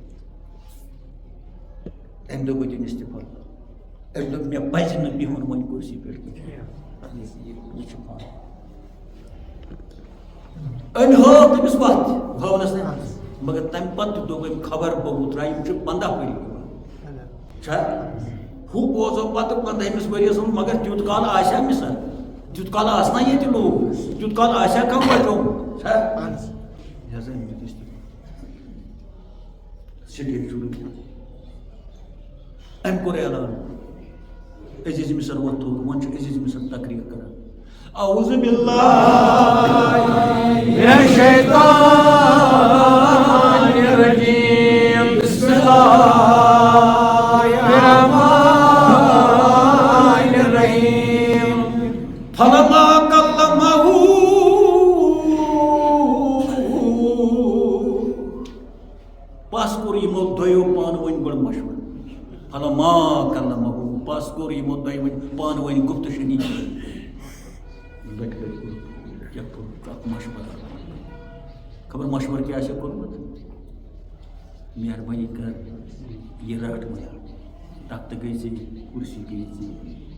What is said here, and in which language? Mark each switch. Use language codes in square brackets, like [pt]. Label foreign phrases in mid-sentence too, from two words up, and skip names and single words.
[ks] أمۍ دوٚپ بہٕ دِمہٕ استعفا أمۍ دوٚپ مےٚ پزِ نہٕ بِہُن وۄنۍ کُرسی پٮ۪ٹھ یہِ چھُ پانہٕ أمۍ ہٲو تٔمِس وتھ ہٲونس نہٕ مگر تمہِ پتہٕ تہِ دوٚپ أمۍ خبر بہٕ ترٛایہِ یِم چھِ 15 ؤری چھا ہُہ بوزو پتہٕ 15ہمِس ؤرِیس منٛز مگر تیُتھ کال آسیا مِثال تیُتھ کال آسنا ییٚتہِ لوٗکھ تیُتھ کال آسیا کانٛہہ بچومُت چھا یہِ ہسا أمۍ دیُت استعفا سٹیٹ چھُ أمۍ کوٚر اعلان عزیٖز مصر ووٚتھ تھوٚد وۄنۍ چھُ عزیٖز مصر تقریٖر کران [ar] اعوذ باللہ من الشیطان الرجیم بسم اللہ الرحمن الرحیم فلما کلمہ [ks] ون گۄڈٕ مشورٕ [ar] فلما کلمہو [ks] پس کوٚر یِمو دۄیہِ وۄنۍ پانہٕ ؤنۍ گُفتہٕ شنی لٹہِ لٹہِ کیٛاہ کوٚر اکھ مشورٕ خبر مشورٕ کیٛاہ آسہِ کوٚرمُت مہربٲنی کر یہِ رٹ وۄنۍ تختہٕ گٔے ژےٚ کُرسی گٔے ژےٚ